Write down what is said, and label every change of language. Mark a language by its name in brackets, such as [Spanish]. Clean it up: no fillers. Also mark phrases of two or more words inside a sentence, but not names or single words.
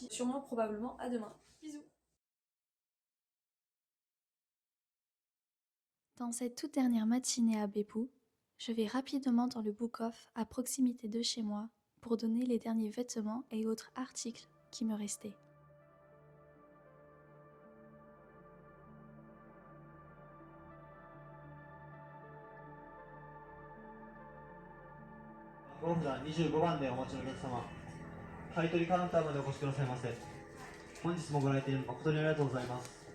[French] Sûrement, probablement, à demain. Bisous. Dans cette toute dernière matinée à Beppu, je vais rapidement dans le book-off à proximité de chez moi pour donner les derniers vêtements et autres articles qui me restaient. [Japanese] Gonza 25番でお待ちのお客様、買い取りカウンターまでお越しくださいませ。本日もご来店誠にありがとうございます。